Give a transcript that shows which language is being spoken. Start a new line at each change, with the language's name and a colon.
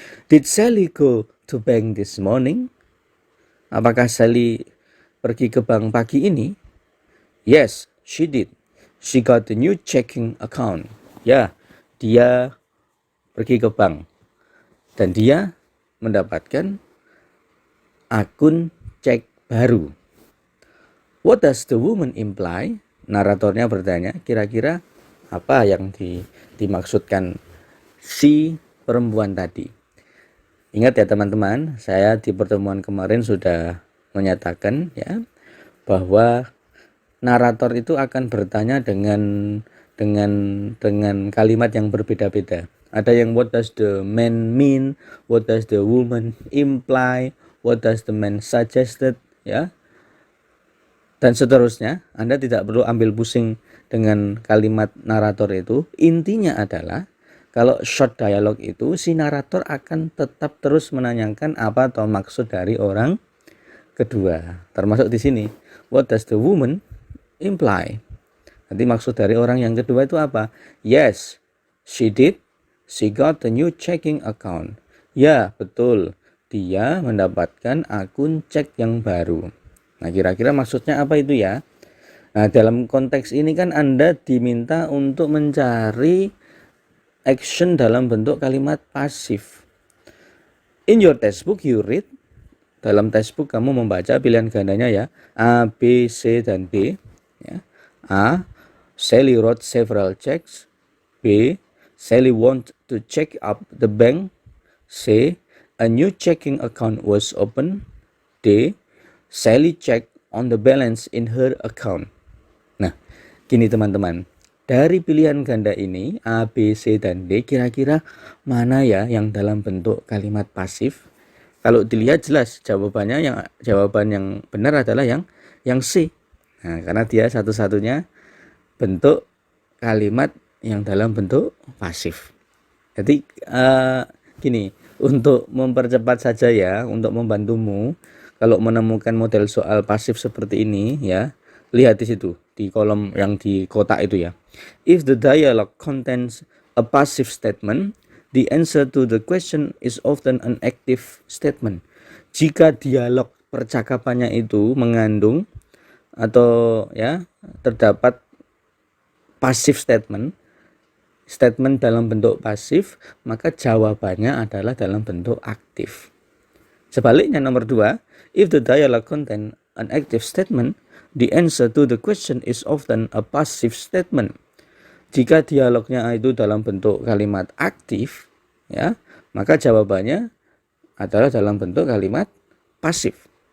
English: Did Sally go to bank this morning?
Indonesian: Apakah Sally pergi ke bank pagi ini?
English: Yes, she did. She got a new checking account.
Indonesian: Ya, dia pergi ke bank. Dan dia mendapatkan akun cek baru.
English: What does the woman imply?
Indonesian: Naratornya bertanya, kira-kira apa yang dimaksudkan si perempuan tadi. Ingat ya teman-teman, saya di pertemuan kemarin sudah menyatakan ya bahwa narator itu akan bertanya dengan kalimat yang berbeda-beda. Ada yang
English: what does the man mean, what does the woman imply, what does the man suggested ya.
Indonesian: Dan seterusnya. Anda tidak perlu ambil pusing dengan kalimat narator itu. Intinya adalah kalau short dialogue itu si narator akan tetap terus menanyakan apa atau maksud dari orang kedua. Termasuk di sini,
English: what does the woman imply?
Indonesian: Nanti maksud dari orang yang kedua itu apa?
English: Yes, she did. She got a new checking account.
Indonesian: Ya, betul. Dia mendapatkan akun cek yang baru. Nah, kira-kira maksudnya apa itu ya? Nah, dalam konteks ini kan Anda diminta untuk mencari action dalam bentuk kalimat pasif.
English: In your textbook you read.
Indonesian: Dalam textbook kamu membaca pilihan gandanya ya. A, B, C, dan D. Ya.
English: A, Sally wrote several checks. B, Sally want to check up the bank. C, A new checking account was opened. D. Sally checked on the balance in her account.
Indonesian: Nah, gini teman-teman. Dari pilihan ganda ini, A, B, C, dan D, kira-kira mana ya yang dalam bentuk kalimat pasif? Kalau dilihat jelas jawaban yang benar adalah yang C. Nah, karena dia satu-satunya bentuk kalimat yang dalam bentuk pasif. Jadi gini, untuk mempercepat saja ya, untuk membantumu kalau menemukan model soal pasif seperti ini ya, lihat di situ di kolom yang di kotak itu ya.
English: If the dialogue contains a passive statement, the answer to the question is often an active statement.
Indonesian: Jika dialog percakapannya itu mengandung atau ya terdapat passive statement dalam bentuk pasif, maka jawabannya adalah dalam bentuk aktif. Sebaliknya nomor 2,
English: if the dialogue contain an active statement, the answer to the question is often a passive statement.
Indonesian: Jika dialognya itu dalam bentuk kalimat aktif, ya, maka jawabannya adalah dalam bentuk kalimat pasif.